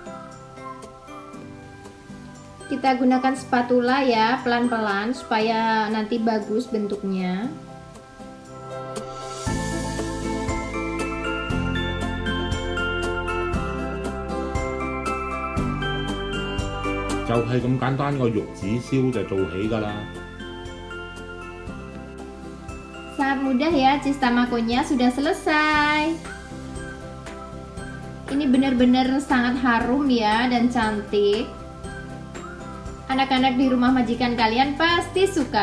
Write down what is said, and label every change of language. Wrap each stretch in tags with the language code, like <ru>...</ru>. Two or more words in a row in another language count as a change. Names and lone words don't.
<id>Kita gunakan spatula ya, pelan-pelan supaya nanti bagus bentuknya.</id> <yue>就係咁簡單，個玉子燒就做起㗎啦。</yue> <id>Sangat mudah ya, cheese tamagonya sudah selesai. Ini benar-benar sangat harum ya dan cantik. Anak-anak di rumah majikan kalian pasti suka.</id>